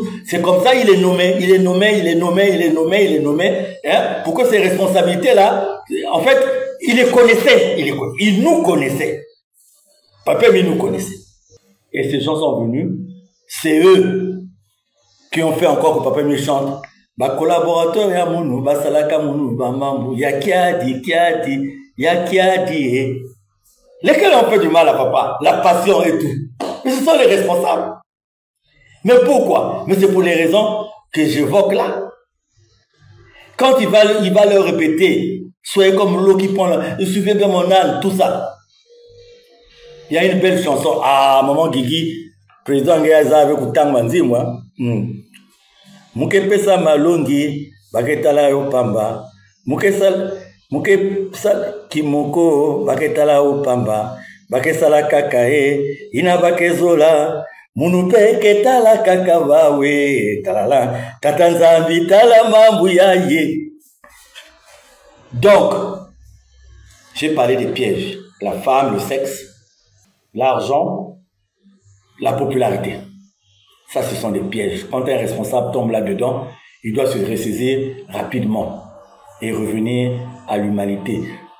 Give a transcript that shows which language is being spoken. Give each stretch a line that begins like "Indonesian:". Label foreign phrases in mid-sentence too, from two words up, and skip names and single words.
French: C'est comme ça, il les nommait. Hein, pour que ces responsabilités-là, en fait, il les connaissait. Il nous connaissait. Papa, il nous connaissait. Et ces gens sont venus. C'est eux qui ont fait encore que Papa me chante.
Kongo: Ba collaborateur ya munu, ba salaka munu, ba mambu, ya kiadi.
French: Lesquels ont fait du mal à papa, la passion et tout. Mais ce sont les responsables. Mais pourquoi? Mais c'est pour les raisons que j'évoque là. Quand il va leur répéter, soyez comme l'eau qui prend, il suffit de mon âne, tout ça. Il y a une belle chanson. Ah, maman Guigui, président Gaza avec Outang Manzi, moi.
Kongo: Mukepesa malongi, baketala yo pamba. Mukesal kimoko, baketala yo pamba. Bakesala kakae, ina bakezola. Munupe ketala kakabawe, talala. Tatanzambi tala mambu yaye.
French: Donc, j'ai parlé des pièges. La femme, le sexe, l'argent, la popularité. Ça, ce sont des pièges. Quand un responsable tombe là-dedans, il doit se ressaisir rapidement et revenir à l'humanité.